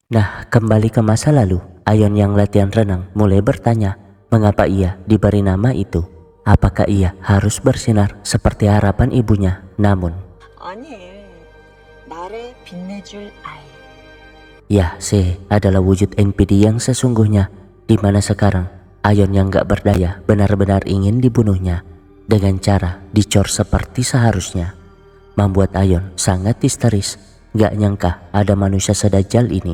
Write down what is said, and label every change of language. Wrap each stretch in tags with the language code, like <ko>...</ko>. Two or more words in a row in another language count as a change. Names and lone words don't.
<id>Nah, kembali ke masa lalu, Ayon yang latihan renang mulai bertanya mengapa ia diberi nama itu. Apakah ia harus bersinar seperti harapan ibunya? Namun,</id> <ko>아니, 나를 빛내줄 아이.</ko> <id>ya, Se adalah wujud NPD yang sesungguhnya, di mana sekarang Ayon yang gak berdaya benar-benar ingin dibunuhnya dengan cara dicor seperti seharusnya. Membuat Ayon sangat histeris, gak nyangka ada manusia sedajal ini.</id>